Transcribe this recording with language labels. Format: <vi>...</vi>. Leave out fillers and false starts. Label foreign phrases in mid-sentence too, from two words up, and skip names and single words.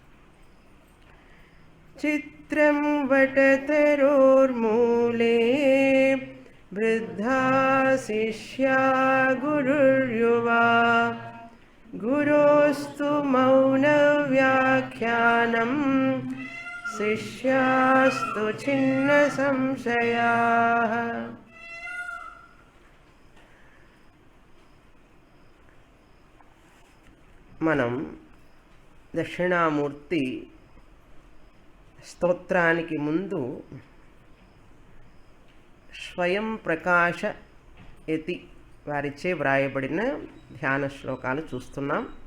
<sa>चित्रं वटतरोर्मूले वृद्धा शिष्या गुरुर्युवा गुरोस्तु मौनव्याख्यानं शिष्यास्तु छिन्नसंशयाः।</sa> <te>మనం దక్షిణామూర్తి స్తోత్రానికి ముందు స్వయం ప్రకాశ యతి వారిచే వ్రాయబడిన ధ్యాన శ్లోకాలు చూస్తున్నాం.</te>